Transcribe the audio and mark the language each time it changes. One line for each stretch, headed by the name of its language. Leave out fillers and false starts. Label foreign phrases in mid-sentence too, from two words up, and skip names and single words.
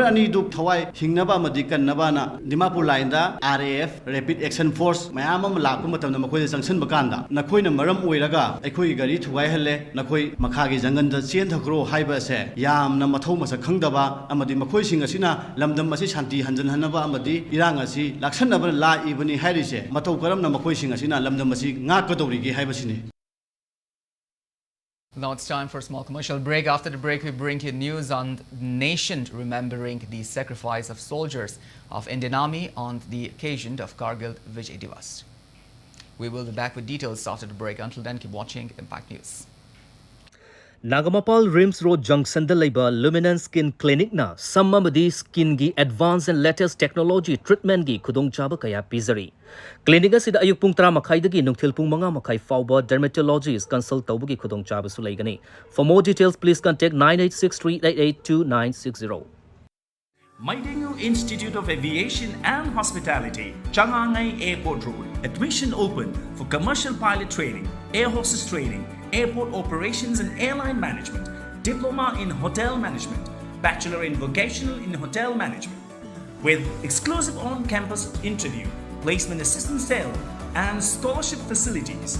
Manipuri: ani du thawai hingnaba amadi kannaba na Dimapur line da RAF Rapid Action Force mayam am lakpa matamda makoi da sangsan bakanda nakhoi na maram oiraga aikoi gari thugai halle nakhoi makha gi jangan da chen thakro se yamna mathau masa khangdaba amadi makhoi sing asina lamdam asi shanti hanjan hanaba amadi irang asi laksanaba la ibani harise mathau karamna makhoi sing asina lamdam asi ngakadori gi haibasini.
English: Now it's time for a small commercial break. After the break, we bring you news on the nation remembering the sacrifice of soldiers of Indian Army on the occasion of Kargil Vijay Divas. We will be back with details after the break. Until then, keep watching Impact News.
Manipuri: Nagamapal Rims Road Junction da laiba Luminance Skin Clinic na sammamadi skin gi
English: advanced and latest technology treatment
Manipuri: gi khudong chaba kaya pizari. Clinic asida ayuk pung 10 makai dagi nungthil pung 5 makai fauba
English: dermatologist consult
Manipuri: tawbugi khudong chaba su laigani.
English: For more details, please contact 9863882960. Manipur Institute of Aviation and Hospitality, Changangai Airport Road. Admission open for commercial pilot training, air hostess training, airport operations and airline management, diploma in hotel management, bachelor in vocational in hotel management, with exclusive on-campus interview, placement assistance cell, and scholarship facilities.